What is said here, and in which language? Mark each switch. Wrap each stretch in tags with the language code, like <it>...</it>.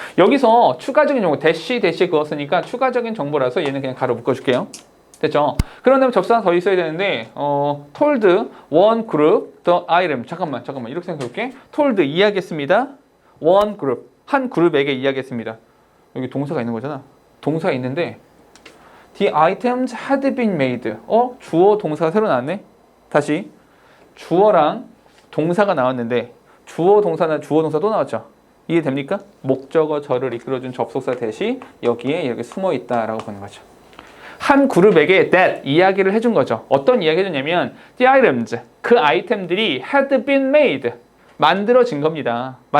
<ko>여기서 추가적인 정보, 대시 그었으니까 추가적인 정보라서 얘는 그냥 가로 묶어줄게요. 됐죠? 그런 다음에 접사가 더 있어야 되는데</ko> <en>told one group the item.</en> <ko>잠깐만 이렇게 생각해볼게. told 이야기했습니다. one group, 한 그룹에게 이야기했습니다. 여기 동사가 있는 거잖아. 동사가 있는데</ko> <en>The items had been made.</en> <ko>주어 동사가 새로 나왔네. 다시 주어랑 동사가 나왔는데 주어 동사 또 나왔죠. 이해됩니까? 목적어절을 이끌어준 접속사 대시 여기에 이렇게 숨어 있다라고 보는 거죠. 한 그룹에게 that 이야기를 해준 거죠. 어떤 이야기 해줬냐면</ko> <en>the items,</en> <ko>그 아이템들이</ko> <en>had been made,</en> <ko>만들어진 겁니다.</ko>